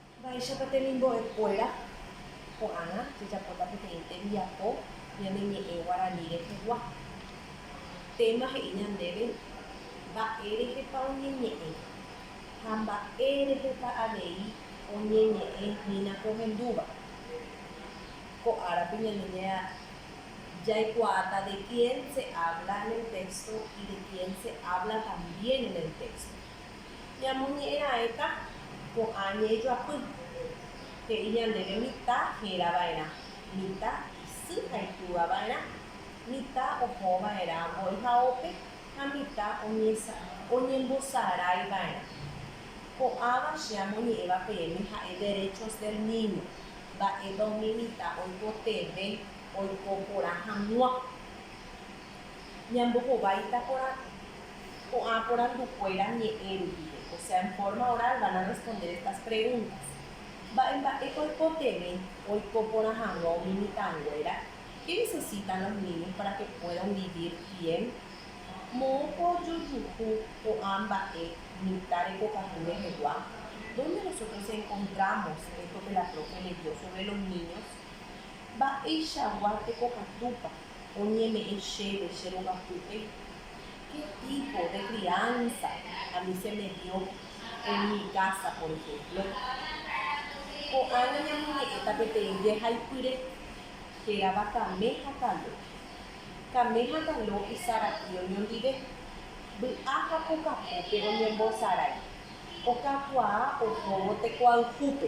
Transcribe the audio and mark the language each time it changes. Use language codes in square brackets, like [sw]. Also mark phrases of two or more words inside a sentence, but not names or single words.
[gn] Vaichápa temimbo'ekuéra ko'ág̃a jejapóta peteĩ tembiapo ñaneñe'ẽ Guarani rehegua. Téma he'i ñandéve mba'e rehepa oñeñe'ẽ ha mba'e rehepa avei oñeñe'ẽhína kohendúva. Ko árape ñane yaikuaáta [es] de quién se habla en el texto y de quién se habla también en el texto. [gn] Ñamoñe'ẽra'ẽta ko'ã ñe'ẽjoapy he'i ñandéve mitã herava'erã, mitã isy ha itúvava'erã, mitã ohova'erã mbo'ehaópe ha mitã oñembosaráiva'erã. Ko'ãva che amoñe'ẽva peẽme ha'e [es] derechos del niño. [gn] Mba'épa umi mitã oipoteve oiko porã hag̃ua. Ñambohováita ko'ã porandukuéra ñe'ẽ rupive. [es] O sea, en forma oral van a responder estas preguntas. [gn] Mba'épa oipoteve oiko porã hag̃ua umi mitãnguéra. [es] ¿Qué necesitan los niños para que puedan vivir bien? [gn] Mo'õko ojojuhu ko'ã mba'e mitã rekokatu rehegua. [es] ¿Dónde nosotros encontramos esto que la profe leyó sobre los niños? [gn] Mba'eichagua tekokatúpa oñeme'ẽ chéve che rogapýpe. [es] ¿Qué tipo de crianza a mí se me dio en mi casa, por ejemplo? [gn] Ko'ág̃a ñamoñe'ẽta peteĩ jehaipyre hérava Kame ha Kalo. Kame ha Kalo isarati oñondive. Vy'a ha pokapópe oñembosarái. Okakuaa ohóvo tekoayhúpe.